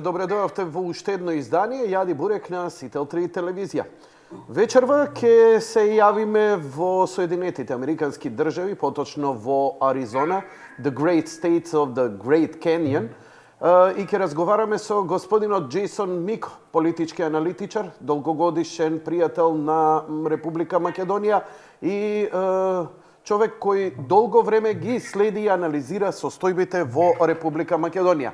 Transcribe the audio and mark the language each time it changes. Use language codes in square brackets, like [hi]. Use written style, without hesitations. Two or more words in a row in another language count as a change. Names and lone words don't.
[mk] Добре дојавте во уште едно издание Јади Бурек на Сител 3 телевизија. Вечерва ќе се јавиме во Соединетите Американски држави, поточно во Аризона, [en] the great states of the Great Canyon, [mk] и ќе разговараме со господинот Џејсон Мико, политички аналитичар, долгогодишен пријател на Република Македонија и човек кој долго време ги следи и анализира состојбите во Република Македонија.